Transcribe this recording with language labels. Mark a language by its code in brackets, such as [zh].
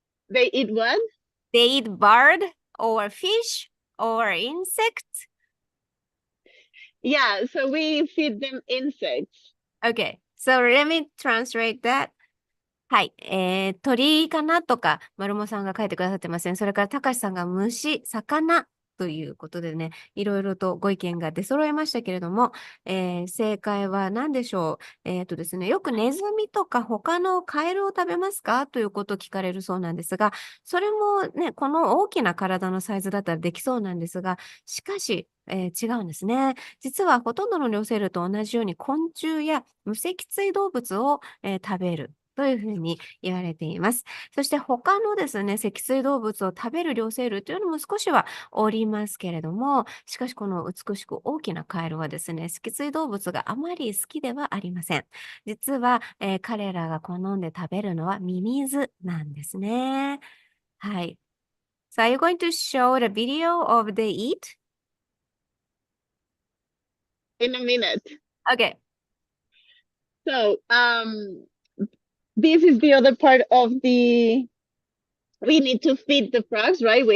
[en] They eat what? They eat bird or fish or insect. Yeah, so we feed them insects. Okay. So let me translate that. [ja] はい。鳥かなとか、丸茂さんが書いてくださってますね。それから、たかしさんが虫、魚ということでね、いろいろとご意見が出揃いましたけれども、正解は何でしょう。ですね、よくネズミとか他のカエルを食べますかということを聞かれるそうなんですが、それもね、この大きな体のサイズだったらできそうなんですが、しかし、違うんですね。実はほとんどの両生類と同じように昆虫や無脊椎動物を、食べる。というふうに言われています。そして他のですね、脊椎動物を食べる両生類というのも少しはおりますけれども、しかしこの美しく大きなカエルはですね、脊椎動物があまり好きではありません。実は、彼らが好んで食べるのはミミズなんですね。はい。 [en] So are you going to show the video of the eat? In a minute. Okay. So this is the other part of we need to feed the frogs, right?